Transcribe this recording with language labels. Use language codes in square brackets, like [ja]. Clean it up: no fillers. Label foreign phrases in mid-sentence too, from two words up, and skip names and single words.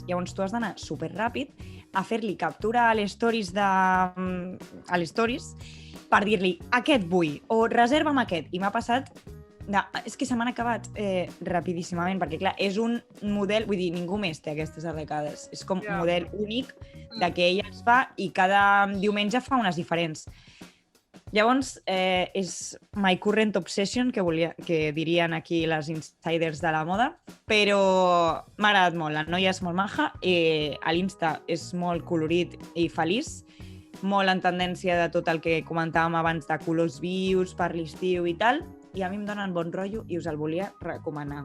[ca] Llavors tu has d'anar superràpid a fer-li captura a les stories per dir-li aquest vull o reserva'm aquest. I m'ha passat és que se m'han acabat rapidíssimament, perquè clar, és un model, vull dir, ningú més té aquestes arracades. És com un model únic de que ella es fa i cada diumenge fa unes diferents. Llavors, és [en] my current obsession, [ca] que dirien aquí les insiders de la moda, però m'ha agradat molt. La noia és molt maja, a l'Insta és molt colorit i feliç, molt en tendència de tot el que comentàvem abans de colors vius per l'estiu i tal, i a mi em donen bon rotllo i us el volia recomanar.